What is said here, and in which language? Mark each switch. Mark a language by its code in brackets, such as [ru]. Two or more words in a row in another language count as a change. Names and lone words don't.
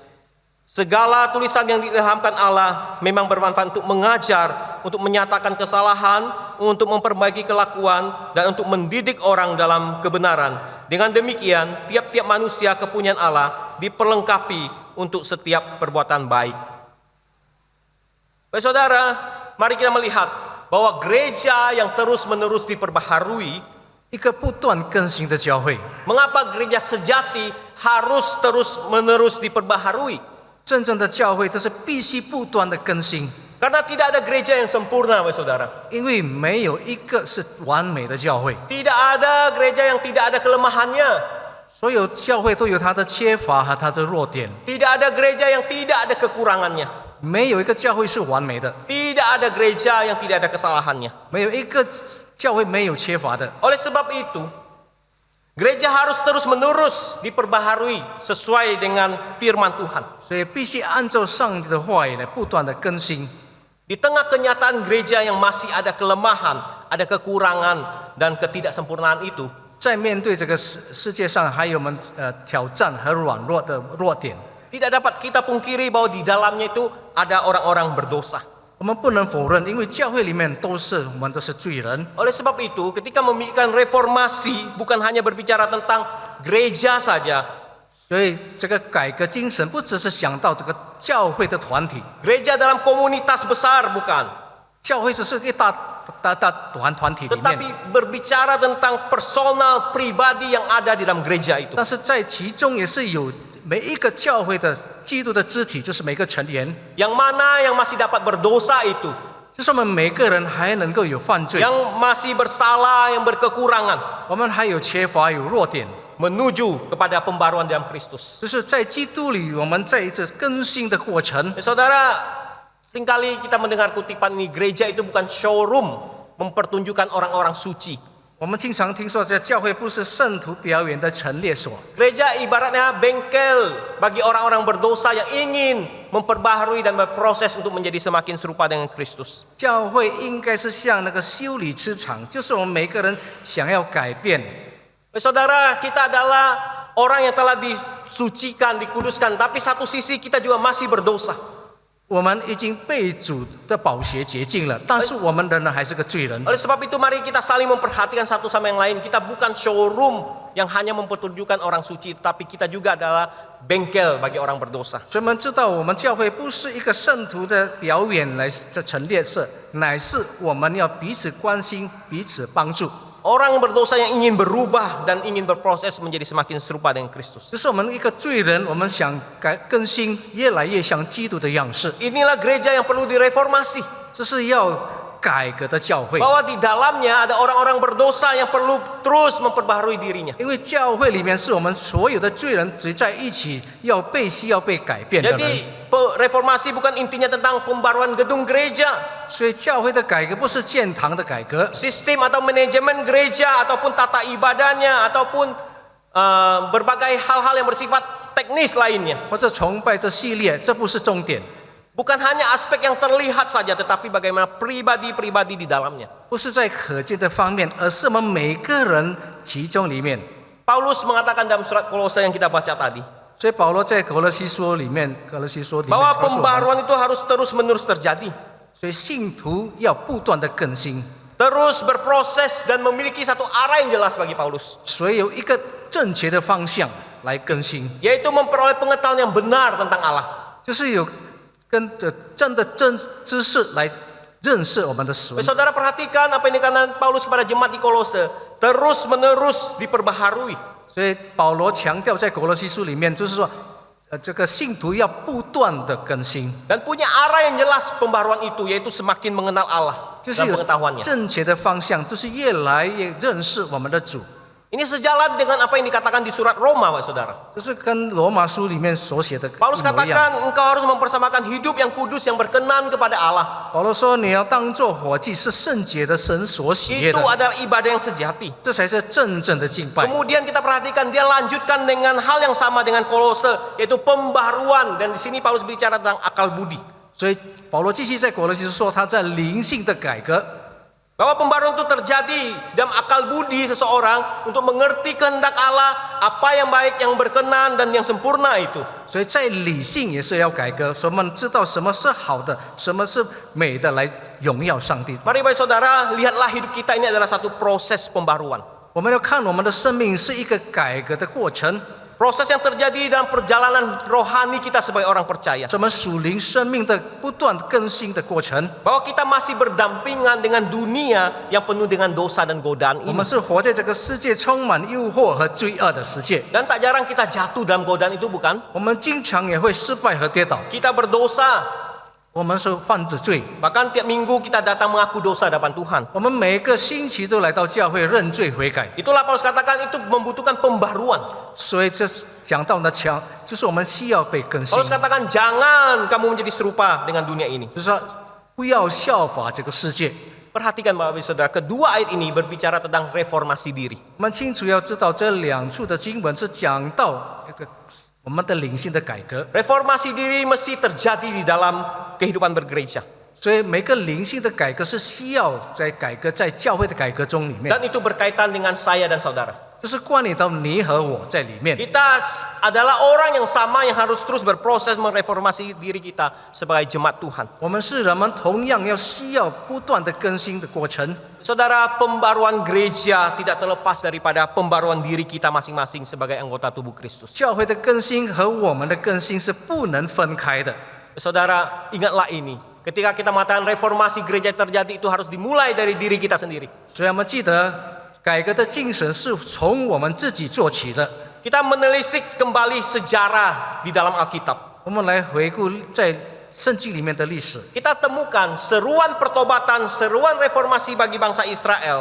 [id] Segala tulisan yang diilhamkan Allah memang bermanfaat untuk mengajar, untuk menyatakan kesalahan, untuk memperbaiki kelakuan, dan untuk mendidik orang dalam kebenaran. Dengan demikian, tiap-tiap manusia kepunyaan Allah diperlengkapi untuk setiap perbuatan baik. Baik saudara, mari kita melihat bahwa gereja yang terus-menerus diperbaharui, [zh] 一个不断更新的教会， [id] mengapa gereja sejati harus terus-menerus diperbaharui? [zh] 真正的教会，这是必须不断的更新。 [id] Karena tidak ada gereja yang sempurna, Bapak Saudara. [zh] 因为没有一个是完美的教会， [id] Tidak ada gereja yang tidak ada kelemahannya. [zh] 所有教会都有它的缺乏和它的弱点， [id] Tidak ada gereja yang tidak ada kekurangannya. [zh] 没有一个教会是完美的， [id] Tidak ada gereja yang tidak ada kesalahannya. [zh] 没有一个教会没有缺乏的。 [id] Oleh sebab itu, gereja harus terus-menerus diperbaharui sesuai dengan firman Tuhan. [zh] 所以必须按照上帝的话语来不断的更新。 [id] Di tengah kenyataan gereja yang masih ada kelemahan, ada kekurangan, dan ketidaksempurnaan itu, [zh] 在面对这个世界上还有我们挑战和软弱的弱点， [id] tidak dapat kita pungkiri bahwa di dalamnya itu ada orang-orang berdosa. [zh] 我们不能否认，因为教会里面我们都是罪人。 [id] Oleh sebab itu, ketika memikirkan reformasi, bukan hanya berbicara tentang gereja saja. [zh] 所以这个改革精神不只是想到这个教会的团体， [id] Gereja dalam komunitas besar bukan. [zh] 教会只是一大团体里 [id] Tetapi [zh] 面， [id] berbicara tentang personal pribadi yang ada di dalam gereja itu. [zh] 但是在其中也是有每一个教会的基督的肢体，就是每个成员， [id] Yang mana yang masih dapat berdosa itu. [zh] 就是我们每个人还能够有犯罪， [id] Yang masih bersalah, yang berkekurangan. [zh] 我们还有缺乏有弱点， [id] Menuju kepada pembaruan dalam Kristus. [zh] 就是在基督里，我们在一次更新的过程。 [id] Saudara, seringkali kita mendengar kutipan ini, gereja itu bukan showroom mempertunjukkan orang-orang suci. [zh] 我们经常听说，这教会不是圣徒表演的陈列所， [id] Gereja ibaratnya bengkel bagi orang-orang berdosa yang ingin memperbaharui dan berproses untuk menjadi semakin serupa dengan Kristus. [zh] 教会应该是像那个修理之场，就是我们每个人想要改变。 [id] Saudara, kita adalah orang yang telah disucikan, dikuduskan, tapi satu sisi kita juga masih berdosa. [zh] 我们已经被主的宝血洁净了，但是我们仍然还是个罪人。 [id] Oleh sebab itu mari kita saling memperhatikan satu sama yang lain. Kita bukan showroom yang hanya mempertunjukkan orang suci, tapi kita juga adalah bengkel bagi orang berdosa. [zh] 所以我们知道，我们教会不是一个圣徒的表演来这陈列社，乃是我们要彼此关心、彼此帮助。 [id] Orang berdosa yang ingin berubah dan ingin berproses menjadi semakin serupa dengan Kristus. [zh] 这是我们一个罪人，我们想更新，越来越像基督的样式。 [id] Inilah gereja yang perlu direformasi. [zh] 这是要改革的教会， [id] Bahwa di dalamnya ada orang-orang berdosa yang perlu terus memperbaharui dirinya. [zh] 因为教会里面是我们所有的罪人聚在一起，需要被改变的人。 [id] Jadi reformasi bukan intinya tentang pembaruan gedung gereja, [zh] 所以教会的改革不是建堂的改革， [id] sistem atau manajemen gereja, ataupun tata ibadahnya, ataupun berbagai hal-hal yang bersifat teknis lainnya. [zh] 或者崇拜这系列，这不是重点， [id] Bukan hanya aspek yang terlihat saja, tetapi bagaimana pribadi-pribadi di dalamnya. [zh] 不是在可见的方面，而是我们每个人其中里面。 [id] Paulus mengatakan dalam surat Kolose yang kita baca tadi, [zh] 所以保罗在哥罗西书里面告诉我 [id] bahwa [zh] 们， [id] pembaruan itu harus terus-menerus terjadi. [zh] 所以信徒要不断的更新， [id] Terus berproses dan memiliki satu arah yang jelas bagi Paulus, [zh] 所以有一个正确的方向来更新， [id] yaitu memperoleh pengetahuan yang benar tentang Allah. [zh] 就是有跟着真知识来认识我们的神。 [id] Saudara perhatikan apa yang dikatakan Paulus kepada jemaat di Kolose, terus-menerus diperbaharui. [zh] 所以保罗强调在哥罗西书里面，就是说，这个信徒要不断的更新， [id] Dan punya arah yang jelas pembaruan itu, yaitu semakin mengenal Allah [zh] 就是 [id] dan [zh] 有 [id] pengetahuannya. [zh] 正确的方向，就是越来越认识我们的主。 [id] Ini sejalan dengan apa yang dikatakan di surat Roma, Pak Saudara. [zh] 这是跟罗马书里面所写的 [id] Paulus [zh] 一模一样。 [id] katakan engkau harus mempersamakan hidup yang kudus, yang berkenan kepada Allah. [zh] 保罗说，你要当作火祭，是圣洁的，神所喜悦 [id] Itu [zh] 的， [id] adalah ibadah yang sejati. [zh] 这才是真正的敬拜。 [id] Kemudian kita perhatikan dia lanjutkan dengan hal yang sama dengan Kolose, yaitu pembaruan. Dan di sini Paulus bicara tentang akal budi. [zh] 所以保罗继续在哥罗西书说，他在灵性的改革， [id] Bahwa pembaruan itu terjadi dalam akal budi seseorang untuk mengerti kehendak Allah, apa yang baik, yang berkenan, dan yang sempurna itu. [zh] 所以在理性也是要改革，所以我们知道什么是好的，什么是美的，来荣耀上帝。 [id] Mari baik saudara, lihatlah hidup kita ini adalah satu proses pembaruan. [zh] 我们要看我们的生命是一个改革的过程， [id] Proses yang terjadi dalam perjalanan rohani kita sebagai orang percaya. [zh] 是我们属灵生命的不断更新的过程。 [id] Bahwa kita masih berdampingan dengan dunia yang penuh dengan dosa dan godaan [zh] 我 [id] ini. [zh] 们是活在这个世界充满诱惑和罪恶的世界， [id] Dan tak jarang kita jatuh dalam godaan itu, bukan? [zh] 我们经常也会失败和跌倒。 [id] Kita berdosa, [zh] 我们是犯着罪， [id] Bahkan tiap minggu kita datang mengaku dosa depan Tuhan. [zh] 我们每个星期都来到教会认罪悔改， [id] Itulah Paulus katakan itu membutuhkan pembaruan. [zh] 所以这是讲到的强，就是我们需要被更新， [id] Paulus katakan jangan kamu menjadi serupa dengan dunia ini. [zh] 就是说不要效法这个世界。 [id] Perhatikan Bapak Ibu Saudara, kedua ayat ini berbicara tentang reformasi diri. [zh] 我们清楚要知道，这两处的经文是讲到一个我们的灵性的改革， [id] Reformasi diri mesti terjadi di dalam kehidupan bergereja. [zh] 所以每个灵性的改革是需要在改革在教会的改革中里面， [id] Dan itu berkaitan dengan saya dan saudara. [zh] 这是关联到你和我在里面。 [id] Kita adalah orang yang sama yang harus terus berproses mereformasi diri kita sebagai jemaat Tuhan. [zh] 我们是人们，同样需要不断的更新的过程。 [id] Saudara, pembaruan gereja tidak terlepas daripada pembaruan diri kita masing-masing sebagai anggota tubuh Kristus. [zh] 教会的更新和我们的更新是不能分开的。 [id] Saudara, ingatlah ini. Ketika kita mengatakan reformasi gereja terjadi, itu harus dimulai dari diri kita sendiri. [zh] 所以我们记得，改革的精神是从我们自己做起的。 [id] Kita menelisik kembali sejarah di dalam Alkitab. [zh] 我们来回顾在圣经里面的历史， [id] Kita temukan seruan pertobatan, seruan reformasi bagi bangsa Israel.